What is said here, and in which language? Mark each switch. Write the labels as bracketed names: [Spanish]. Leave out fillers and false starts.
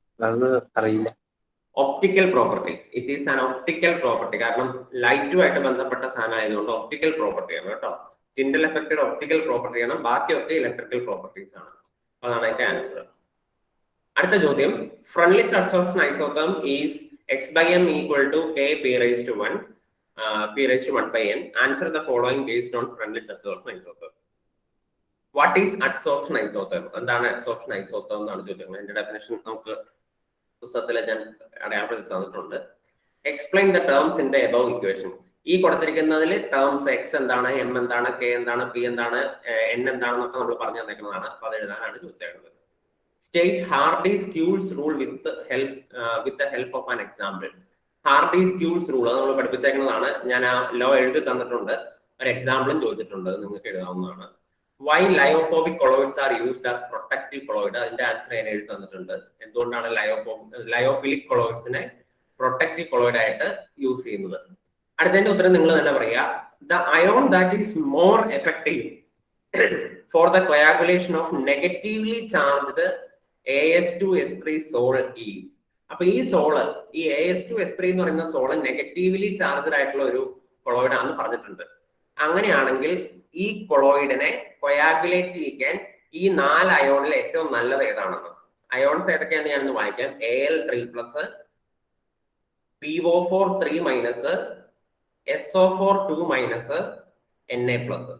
[Malayalam] അത് അറിയില്ല. Optical property. [English] It is an optical property. [Malayalam] കാരണം ലൈറ്റുമായിട്ട് ബന്ധപ്പെട്ട സാധനം ആയതുകൊണ്ട് ഒപ്റ്റിക്കൽ പ്രോപ്പർട്ടിയാണ് കേട്ടോ. ടിൻഡൽ എഫക്ട് ഒപ്റ്റിക്കൽ പ്രോപ്പർട്ടിയാണ്, ബാക്കിയൊക്കെ ഇലക്ട്രിക്കൽ പ്രോപ്പർട്ടീസ് ആണ്. അതാണ് അതിന്റെ ആൻസർ. അടുത്ത ചോദ്യം, [English] Freundlich absorption isotherm is x/m equal to k p raised to 1 p raised to 1 by n. Answer the following based on Freundlich absorption isotherm. What is adsorption isotherm? [Malayalam] എന്താണ് adsorption isotherm എന്നാണ് ചോദിക്കുന്നത്. അതിന്റെ definition നമുക്ക് പുസ്തകത്തിൽ ഞാൻ അടയാളപ്പെടുത്തി തന്നിട്ടുണ്ട്. [English] Explain the terms in the above equation. [Malayalam] ഈ കൊടുത്തിരിക്കുന്നതിൽ ടേംസ് എക്സ് എന്താണ്, എം എന്താണ്, കെ എന്താണ്, പി എന്താണ്, എൻ എന്താണെന്നൊക്കെ നമ്മൾ പറഞ്ഞു തന്നേക്കുന്നതാണ്. അപ്പൊ അത് എഴുതാനാണ് ചോദിച്ചേക്കുന്നത്. [English] State Hardy-Schulze rule with the help of an example. [Malayalam] Hardy-Schulze rule അത് നമ്മൾ പഠിപ്പിച്ചേക്കുന്നതാണ്. ഞാൻ ആ ലോ എഴുതി തന്നിട്ടുണ്ട്, ഒരു എക്സാമ്പിളും ചോദിച്ചിട്ടുണ്ട്, നിങ്ങൾക്ക് എഴുതാവുന്നതാണ്. [English] Why lyophobic colloids are used as protective colloid? [Malayalam] അതിന്റെ ആൻസർ ഞാൻ എഴുതി തന്നിട്ടുണ്ട്. എന്തുകൊണ്ടാണ് ലയോഫിലിക് കൊളോയിഡ്സിനെ പ്രൊട്ടക്റ്റീവ് കൊളോയിഡ് ആയിട്ട് യൂസ് ചെയ്യുന്നത്? അടുത്തതിന്റെ ഉത്തരം നിങ്ങൾ തന്നെ പറയുക. [English] The ion that is more effective for the coagulation of negatively charged AS2S3 sol is. [Malayalam] അപ്പൊ ഈ സോള്, ഈ AS2S3 എന്ന് പറയുന്ന സോള് നെഗറ്റീവ്ലി ചാർജ്ഡ് ആയിട്ടുള്ള ഒരു കൊളോയിഡ് ആണെന്ന് പറഞ്ഞിട്ടുണ്ട്. അങ്ങനെയാണെങ്കിൽ ഈ കൊളോയിഡിനെ കൊയാഗുലേറ്റ് ചെയ്യാൻ ഈ 4 അയോണിൽ ഏറ്റവും നല്ലത് ഏതാണെന്ന്. അയോൺസ് ഏതൊക്കെയാണെന്ന് ഞാനൊന്ന് വായിക്കാം. Al3+, PO4 3-, SO4 2-, Na+.